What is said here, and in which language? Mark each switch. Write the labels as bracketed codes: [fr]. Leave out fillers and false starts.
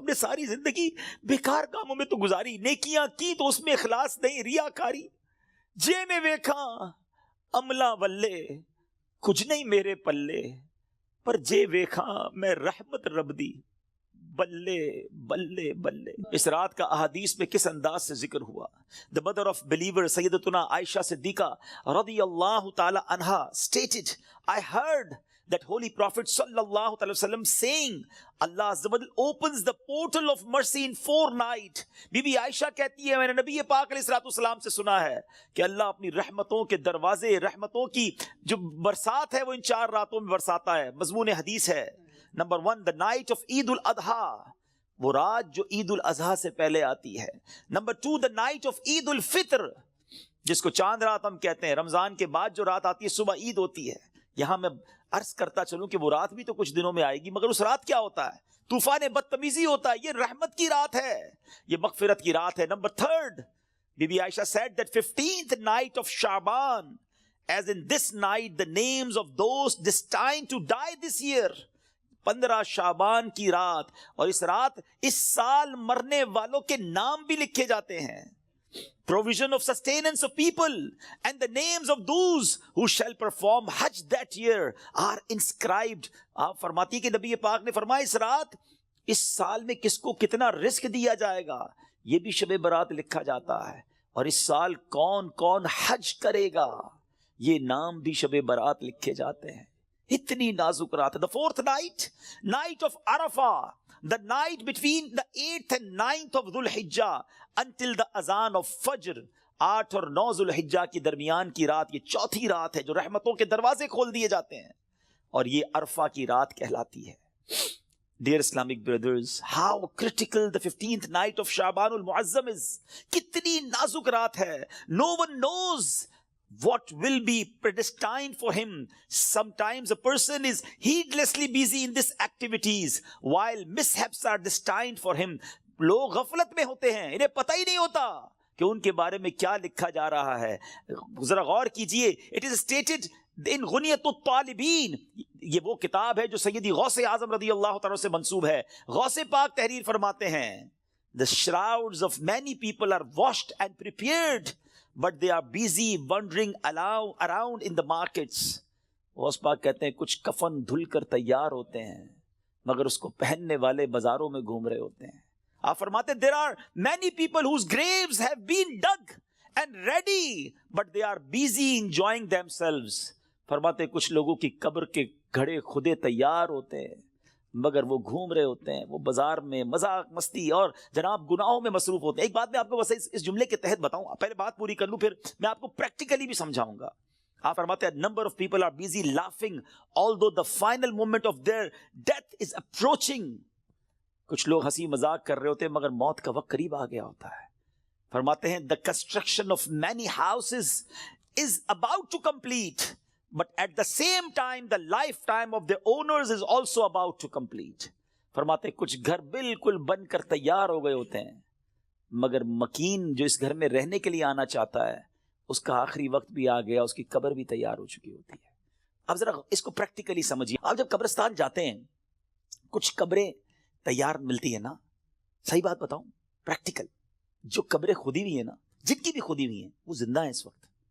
[ur] ہم نے ساری زندگی بیکار کاموں میں تو گزاری, نیکیاں کی تو اس میں اخلاص نہیں, ریاکاری. [pa] جے میں ویکھا عملہ بلے کچھ نہیں میرے پلے, پر جے ویکھا میں رحمت رب دی بلے بلے بلے. [ur] اس رات کا احادیث میں کس انداز سے ذکر ہوا. [en] The mother of believer سیدتنا Aisha Siddiqa رضی اللہ تعالی عنہا stated, I heard that holy prophet sallallahu alaihi wasallam saying, Allah Azza wa Jal opens the portal of mercy in 4 nights. [ur] Be be عائشہ کہتی ہے میں نے نبی پاک علیہ الصلوۃ والسلام سے سنا ہے کہ اللہ اپنی رحمتوں کے دروازے, رحمتوں کی جو برسات ہے وہ ان 4 راتوں میں برساتا ہے. مضمون حدیث ہے. نمبر 1, [en] the night of [ur] عید الاضحیٰ, وہ رات جو عید الاضحیٰ سے پہلے آتی ہے. نمبر 2, [en] the night of [ur] عید الفطر, جس کو چاند رات ہم کہتے ہیں. رمضان کے بعد جو رات آتی ہے صبح عید ہوتی ہے. یہاں میں عرض کرتا چلوں کہ وہ رات بھی تو کچھ دنوں میں آئے گی, مگر اس رات کیا ہوتا ہے؟ طوفان بدتمیزی ہوتا ہے. یہ رحمت کی رات ہے, یہ مغفرت کی رات ہے. [en] Number 3, بی بی Aisha said that 15th night of Shaban, as in this night the names of those destined to die this year. [ur] 15 شعبان کی رات, اور اس رات اس سال مرنے والوں کے نام بھی لکھے جاتے ہیں. [en] provision of sustenance of people, and the names of those who shall perform Hajj that year are inscribed. [ur] آپ فرماتی کہ نبی پاک نے فرمایا اس رات اس سال میں کس کو کتنا رزق دیا جائے گا یہ بھی شب برات لکھا جاتا ہے، اور اس سال کون کون حج کرے گا یہ نام بھی شب برات لکھے جاتے ہیں. اتنی نازک رات ہے. [en] The fourth night, night of Arafah, the night between the 8th and 9th of Dhul Hijjah until the azan of Fajr. [ur] 8 اور 9 ذو الحجہ کی درمیان کی رات یہ چوتھی رات ہے جو رحمتوں کے دروازے کھول دیے جاتے ہیں، اور یہ عرفہ کی رات کہلاتی ہے. [en] Dear Islamic brothers, how critical the 15th night of Sha'ban al-Mu'azzam is. [ur] کتنی نازک رات ہے. [en] No one knows what will be predestined for him. Sometimes a person is heedlessly busy in these activities while mishaps are destined for him. [ur] لوگ غفلت میں ہوتے ہیں، انہیں پتہ ہی نہیں ہوتا کہ ان کے بارے میں کیا لکھا جا رہا ہے. ذرا غور کیجئے. [en] It is stated in [ur] غنیت الطالبین، یہ وہ کتاب ہے جو سیدی غوث اعظم رضی اللہ تعالیٰ سے منسوب ہے. غوث پاک تحریر فرماتے ہیں [en] The shrouds of many people are washed and prepared, but they are busy wandering around in the markets. [ur] Ghaus Pak کہتے ہیں کچھ کفن دھل کر تیار ہوتے ہیں مگر اس کو پہننے والے بازاروں میں گھوم رہے ہوتے ہیں. آپ فرماتے ہیں [en] there are many people whose graves have been dug and ready, but they are busy enjoying themselves. [ur] فرماتے ہیں کچھ لوگوں کی قبر کے گھڑے خودے تیار ہوتے ہیں مگر وہ گھوم رہے ہوتے ہیں، وہ بازار میں مذاق مستی اور جناب گناہوں میں مصروف ہوتے ہیں. ایک بات میں آپ کو بس اس جملے کے تحت بتاؤں، پہلے بات پوری کر لوں پھر میں آپ کو پریکٹیکلی بھی سمجھاؤں گا. آپ فرماتے ہیں [en] number of people are busy laughing although the final moment of their death is approaching. [ur] کچھ لوگ ہنسی مذاق کر رہے ہوتے ہیں مگر موت کا وقت قریب آ گیا ہوتا ہے. فرماتے ہیں [en] the construction of many houses is about to complete, but at the same time the lifetime of the owners is also about to complete. [ur] فرماتے ہیں کچھ گھر بالکل بن کر تیار ہو گئے ہوتے ہیں مگر مکین جو اس گھر میں رہنے کے لیے آنا چاہتا ہے اس کا آخری وقت بھی آ گیا، اس کی قبر بھی تیار ہو چکی ہوتی ہے. اب ذرا اس کو پریکٹیکلی سمجھیے. آپ جب قبرستان جاتے ہیں کچھ قبریں تیار ملتی ہے نا، صحیح بات بتاؤں پریکٹیکل، جو قبریں کھودی ہوئی ہیں نا، جن کی بھی کھودی ہوئی ہیں وہ زندہ ہیں اس وقت.